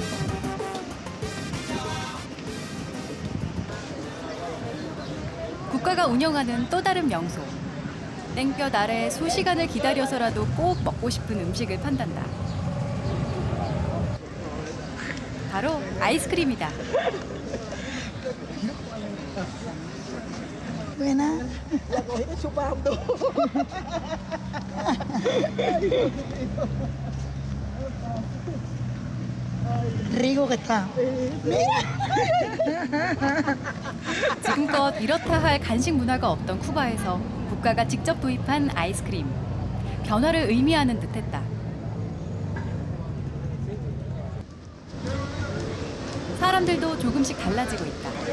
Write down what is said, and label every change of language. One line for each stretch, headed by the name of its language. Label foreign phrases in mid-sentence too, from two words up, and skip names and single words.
Korean: 국가가 운영하는 또 다른 명소. 땡볕 아래 수시간을 기다려서라도 꼭 먹고 싶은 음식을 판단다. 바로 아이스크림이다.
Spanish: Buena. La cogí de chupando. Rico que está.
Korean: 지금껏 이렇다 할 간식 문화가 없던 쿠바에서 국가가 직접 도입한 아이스크림. 변화를 의미하는 듯했다. 사람들도 조금씩 달라지고 있다.